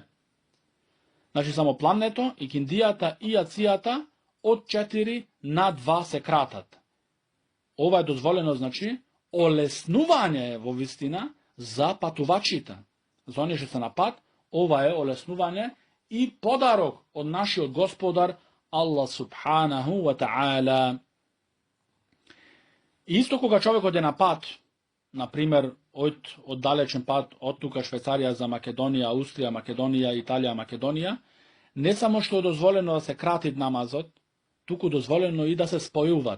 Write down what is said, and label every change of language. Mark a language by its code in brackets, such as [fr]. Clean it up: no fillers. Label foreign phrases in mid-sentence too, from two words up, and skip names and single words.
[mk] Значи, само пладнето, и киндијата и јацијата од 4 на 2 се кратат. Ова е дозволено, значи, олеснување е во вистина за патувачите. За оние што се на пат, ова е олеснување и подарок од нашиот Господар Аллах [ar] سبحانه وتعالى. [mk] Исто кога човекот е на пат, например, од далечен пат, од тука Швајцарија за Македонија, Австрија, Македонија, Италија, Македонија, не само што е дозволено да се крати намазот, туку дозволено и да се спојуваат.